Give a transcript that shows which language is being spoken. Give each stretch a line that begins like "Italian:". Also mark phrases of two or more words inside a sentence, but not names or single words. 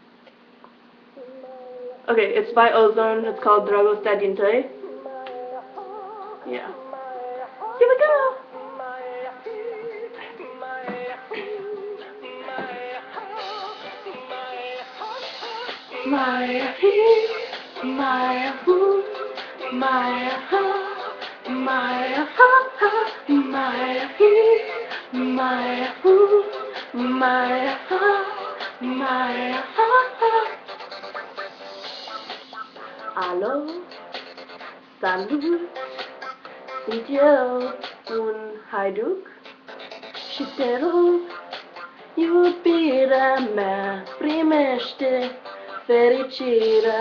English: Okay, it's by Ozone. It's called Dragostea din Tăi. Yeah. Here we go.
Romanian: Maya he, Maya who, Maya ha, Maya ha ha, Maya he, Maya who, Maya ha, Maya ha ha. Alo, salut, sunt eu, un haiduc și te rog, iubirea mea, primește fericirea.